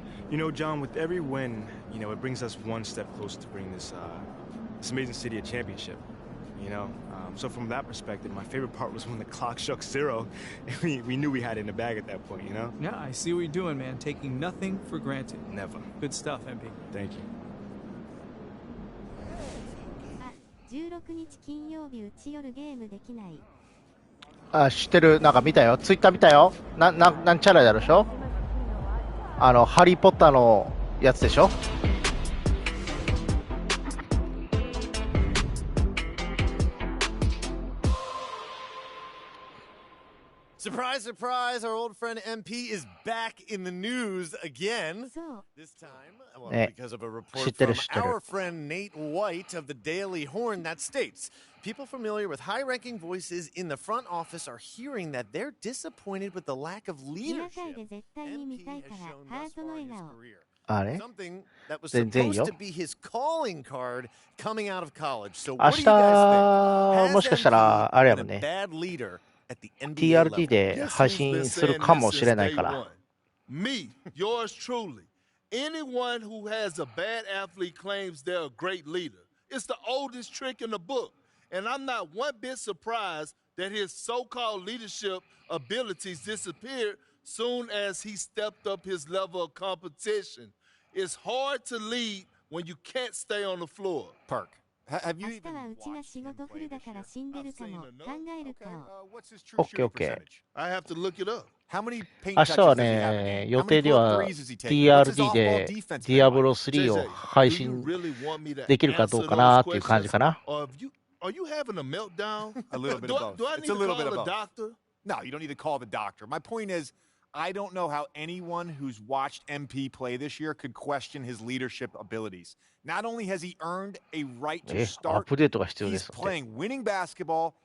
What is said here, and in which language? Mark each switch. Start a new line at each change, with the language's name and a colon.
English: You know, John, with every win, you know, it brings us one step closer to bring this amazing city a championship. You know, so from that perspective, my favorite part was when the clock struck 0, and we knew we had it in the bag at that point, you know? Yeah, I see what you're doing, man. Taking nothing for granted. Never. Good stuff, MP. Thank you.
Japanese: 16日金曜日うち夜ゲームできない。あ、知ってる。なんか見たよ。ツイッター見たよ。なんちゃらやるでしょ？ハリーポッターのやつでしょ？
English: Surprise, surprise, our old friend MP is back in the news again. This time, well, because of a report from our friend Nate White of the Daily Horn that states, people familiar with high-ranking voices in the front office are hearing that they're disappointed with the lack of leadership MP has shown thus far in his career. Something that was supposed to be his calling card coming out of college. So what do you guys think? Has MP been a bad leader?
Japanese: TRT で配信するかもしれないから。
English: Me, yours truly. Anyone who has a bad athlete claims they're a great leader. It's the oldest trick in the book. And I'm not one bit surprised that his so-called leadership abilities disappeared soon as he stepped up his level of competition. It's hard to lead when you can't stay on the floor. Park. Have you
Japanese: 明日はうちが仕事フルだから死んでるかも。考えるかを。 OKOK。
English: I have to look it up.
Japanese: 明日はね、予定では TRD でディアブロ3を配信できるかどうかなっていう感じかな。
English: Are you having a meltdown? A little bit of both. Do I need to call a doctor? No, you don't need to call the doctor. My point is, I don't know how anyone who's watched MP play this year could question his leadership abilities. Not only has he earned a right to start, he's playing winning basketball.